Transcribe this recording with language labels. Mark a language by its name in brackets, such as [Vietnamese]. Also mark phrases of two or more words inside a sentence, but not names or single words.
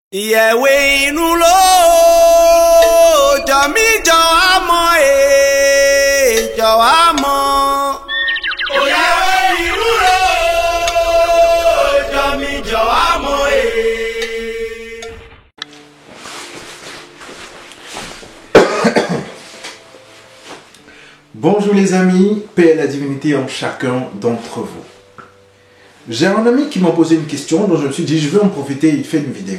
[Yoruba] Ìyẹ̀wé inú ló jọ mí jọ àmọ́ jọ àmọ́. Ìyẹ̀wé inú ló jọ mí jọ àmọ́ [French] Bonjour les amis, paix et la divinité en chacun d'entre vous. J'ai un ami qui m'a posé une question dont je me suis dit je vais en profiter et il fait une vidéo.